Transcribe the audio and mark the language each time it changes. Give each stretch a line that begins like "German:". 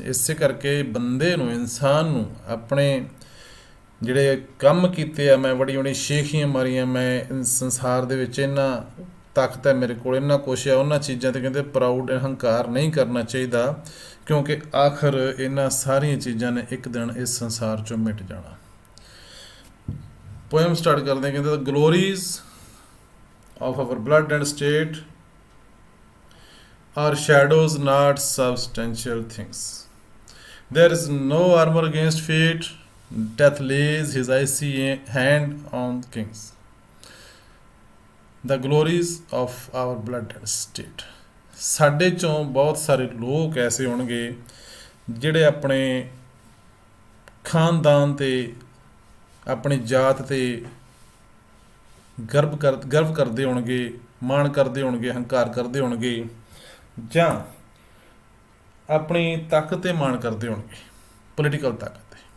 Punjabi: ਇਸੇ ਕਰਕੇ ਬੰਦੇ ਨੂੰ, ਇਨਸਾਨ ਨੂੰ, ਆਪਣੇ ਜਿਹੜੇ ਕੰਮ ਕੀਤੇ ਆ, ਮੈਂ ਬੜੀ ਸ਼ੇਖੀਆਂ ਮਾਰੀਆਂ, ਮੈਂ ਸੰਸਾਰ ਦੇ ਵਿੱਚ ਇੰਨਾ ਤਾਕਤ ਹੈ ਮੇਰੇ ਕੋਲ, ਇੰਨਾ ਕੁਛ ਹੈ, ਉਹਨਾਂ ਚੀਜ਼ਾਂ 'ਤੇ ਕਹਿੰਦੇ ਪ੍ਰਾਊਡ, ਹੰਕਾਰ ਨਹੀਂ ਕਰਨਾ ਚਾਹੀਦਾ, ਕਿਉਂਕਿ ਆਖਰ ਇਹਨਾਂ ਸਾਰੀਆਂ ਚੀਜ਼ਾਂ ਨੇ ਇੱਕ ਦਿਨ ਇਸ ਸੰਸਾਰ 'ਚੋਂ ਮਿਟ ਜਾਣਾ। ਪੋਇਮ ਸਟਾਰਟ ਕਰਦੇ ਕਹਿੰਦੇ,
English: The glories of our blood and state are shadows not substantial things. There is no armour against fate, death lays his icy hand on kings. The glories of our blood and state.
Punjabi: ਸਾਡੇ ਚੋਂ ਬਹੁਤ ਸਾਰੇ ਲੋਕ ਐਸੇ ਹੋਣਗੇ ਜਿਹੜੇ ਆਪਣੇ ਖਾਨਦਾਨ 'ਤੇ, ਆਪਣੀ ਜਾਤ 'ਤੇ ਗਰਵ ਕਰਦੇ ਹੋਣਗੇ, ਮਾਣ ਕਰਦੇ ਹੋਣਗੇ, ਹੰਕਾਰ ਕਰਦੇ ਹੋਣਗੇ, ਜਾਂ ਆਪਣੀ ਤਾਕਤ 'ਤੇ ਮਾਣ ਕਰਦੇ ਹੋਣਗੇ, ਪੋਲੀਟੀਕਲ ਤਾਕਤ।